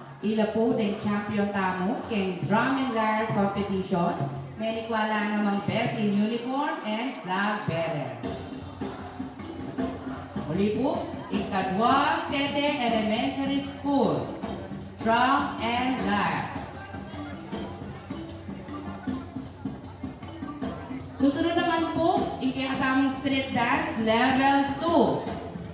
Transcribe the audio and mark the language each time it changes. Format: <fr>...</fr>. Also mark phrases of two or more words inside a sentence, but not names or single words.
<pam>Ila po den champion tamo keng</pam> <en>drum and lyre competition.</en> <pam>Menikwala namang</pam> <en>best in uniform and flag bearer.</en> <pam>Muli po, ikadwang Tete Elementary School,</pam> <en>drum and lyre.</en> <pam>Susunod naman po, ikinakataming</pam> <en>street dance level 2.</en>